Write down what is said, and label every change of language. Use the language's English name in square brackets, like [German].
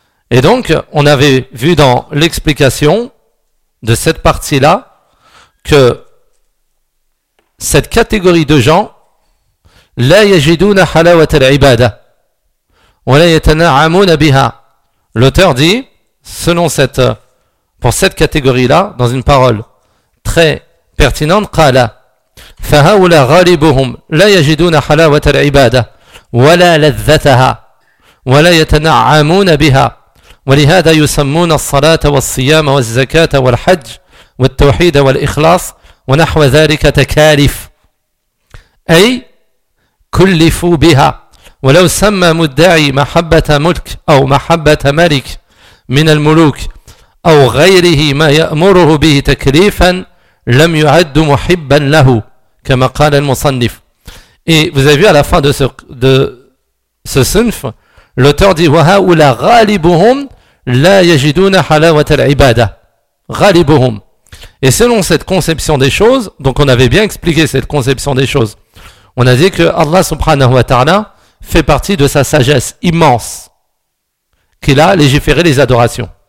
[French] Et donc, on avait vu dans l'explication de cette partie-là, que cette catégorie de gens [Arabic] لا يجدون حلاوة العبادة ولا يتنعمون بها. [French] L'auteur dit, selon cette, pour cette catégorie-là, dans une parole très pertinente, [Arabic] قال فهؤلاء غالبهم لا يجدون حلاوة العبادة ولا لذتها ولا يتنعمون بها ولهذا يسمون الصلاة والصيام والزكاة والحج والتوحيد والإخلاص ونحو ذلك تكاليف أي كلفوا بها. ولو سمى مدعي محبة ملك أو محبة ملك من الملوك أو غيره ما يأمره به تكليفا لم يعد محبا له كما قال المصنف. [French] Et vous avez vu à la fin de ce sunf, l'auteur dit [Arabic] وهؤلاء غالبهم لا يجدون حلاوة العبادة. غالبهم. [French] Et selon cette conception des choses, donc on avait bien expliqué cette conception des choses, on a dit que Allah subhanahu wa ta'ala fait partie de sa sagesse immense qu'il a légiféré les adorations.